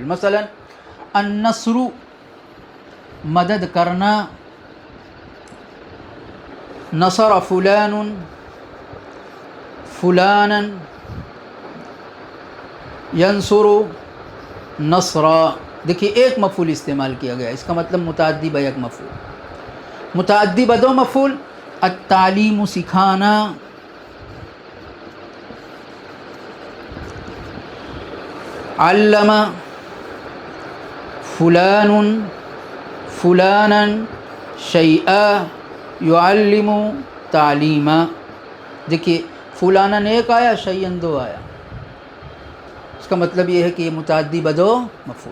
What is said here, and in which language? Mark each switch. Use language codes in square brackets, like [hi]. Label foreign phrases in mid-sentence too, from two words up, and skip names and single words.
[ur] مثلا النصر، مدد کرنا، [ar] نصر فلان فلانا ینصر نصرا، [ur] دیکھیے ایک مفعول استعمال کیا گیا، اس کا مطلب متعدی با یک مفعول۔ متعدی با دو مفعول، التعلیم سکھانا، [ar] علم فلان فلانا شیئا یعلم تعلیما، [ur] دیکھیے فلانا ایک آیا، شیئن دو آیا، اس کا مطلب یہ ہے کہ یہ متعدی بدو مفعول۔